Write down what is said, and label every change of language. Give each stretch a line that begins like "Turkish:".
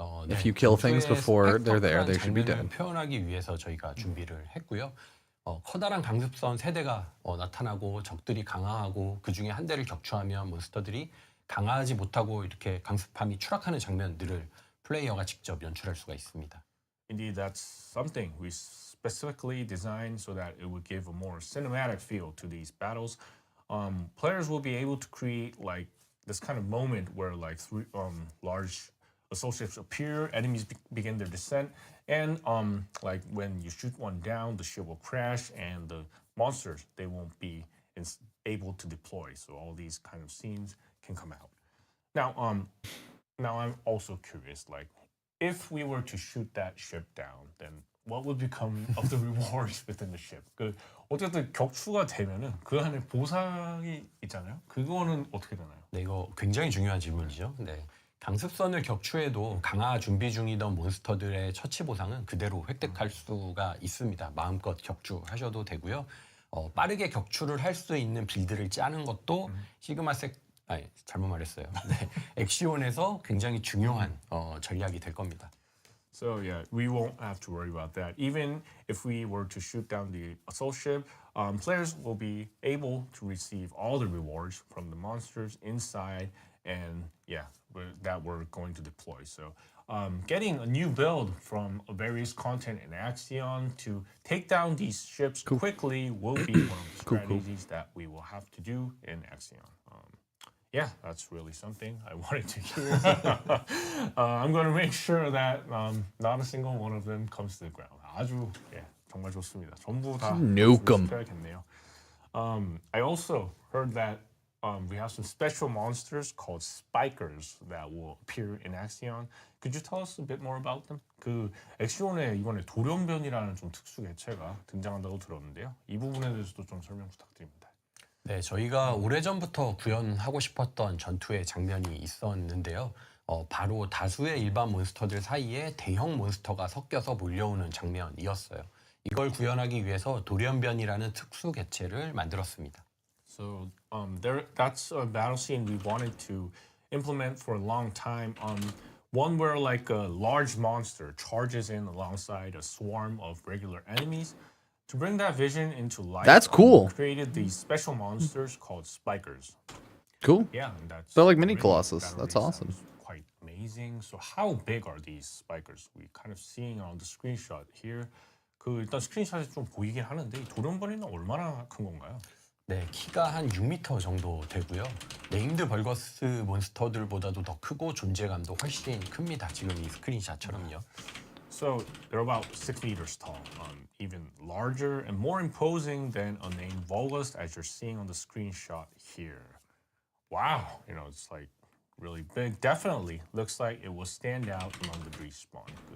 English: If you kill things before they're there, they should be dead.
Korean: 표현하기 위해서 저희가 준비를 했고요. 커다란 강습선 3대가 나타나고 적들이 강화하고 그 중에 한 대를 격추하면 몬스터들이 강화하지 못하고 이렇게 강습함이 추락하는 장면들을 플레이어가 직접 연출할 수가 있습니다.
English: Indeed, that's something we specifically designed so that it would give a more cinematic feel to these battles. Players will be able to create like this kind of moment where like large assault ships appear, enemies begin their descent, and like when you shoot one down, the ship will crash, and the monsters, they won't be able to deploy. So all these kind of scenes can come out. Now I'm also curious, like if we were to shoot that ship down, then what would become of the rewards within the ship?
Korean: 어쨌든 격추가 되면은 그 안에 보상이 있잖아요. 그거는 어떻게 되나요? 네, 이거 굉장히 중요한 질문이죠. 네. 강습선을 격추해도 강화 준비 중이던 몬스터들의 처치 보상은 그대로 획득할 수가 있습니다. 마음껏 격추하셔도 되고요. 빠르게 격추를 할 수 있는 빌드를 짜는 것도 잘못 말했어요. 네, 엑시온에서 굉장히 중요한 전략이 될 겁니다.
English: So yeah, we won't have to worry about that. Even if we were to shoot down the assault ship, players will be able to receive all the rewards from the monsters inside, and that we're going to deploy. So getting a new build from various content in Axion to take down these ships quickly will be one of the strategies that we will have to do in Axion. That's really something I wanted to hear. I'm going to make sure that not a single one of them comes to the ground.
Korean: 아주 정말 좋습니다. 전부 다
English: Nuke 'em.
Korean: 시켜야겠네요.
English: I also heard that we have some special monsters called spikers that will appear in Axion. Could you tell us a bit more about them?
Korean: 그 엑시온에 이번에 돌연변이라는 좀 특수 개체가 등장한다고 들었는데요. 이 부분에 대해서도 좀 설명 부탁드립니다. 네, 저희가 오래전부터 구현하고 싶었던 전투의 장면이 있었는데요. 바로 다수의 일반 몬스터들 사이에 대형 몬스터가 섞여서 몰려오는 장면이었어요. 이걸 구현하기 위해서 돌연변이라는 특수 개체를 만들었습니다.
English: So that's a battle scene we wanted to implement for a long time. One where like a large monster charges in alongside a swarm of regular enemies. To bring that vision into life, That's cool. We created these special monsters called spikers. Cool. Yeah, and that's They're like mini really- Colossus. that That's really awesome. sounds quite amazing. So how big are these spikers? We kind of seeing on the screenshot here.
Korean: 그 일단 스크린샷에 좀 보이긴 하는데 이 돌연변이는 얼마나 큰 건가요? 네, 키가 한 6m 정도 되고요. 네임드 벌거스 몬스터들보다도 더 크고 존재감도 훨씬 큽니다. 지금 이 스크린샷처럼요.
English: So they're about 6 meters tall, even larger and more imposing than a named Volgus as you're seeing on the screenshot here. Wow, it's like really big. Definitely looks like it will stand out among the breach spawn.